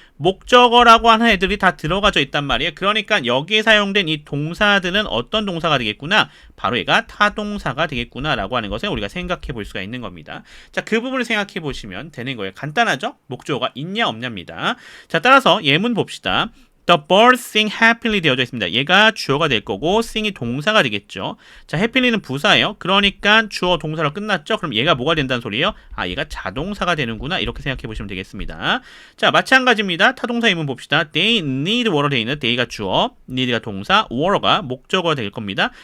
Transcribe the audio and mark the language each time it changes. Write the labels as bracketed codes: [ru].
[ko] 목적어라고 하는 애들이 다 들어가져 있단 말이에요. 그러니까 여기에 사용된 이 동사들은 어떤 동사가 되겠구나? 바로 얘가 타동사가 되겠구나 라고 하는 것을 우리가 생각해 볼 수가 있는 겁니다. 자, 그 부분을 생각해 보시면 되는 거예요. 간단하죠? 목적어가 있냐 없냐입니다. 자, 따라서 예문 봅시다. [en] The birds sing happily [ko] 되어져 있습니다. 얘가 주어가 될 거고 sing이 동사가 되겠죠. 자, happy는 부사예요. 그러니까 주어 동사로 끝났죠. 그럼 얘가 뭐가 된다는 소리예요? 아, 얘가 자동사가 되는구나. 이렇게 생각해 보시면 되겠습니다. 자, 마찬가지입니다. 타동사 예문 봅시다. [en] They need water [ko] 되어 있는 they가 주어, need가 동사, water가 목적어가 될 겁니다.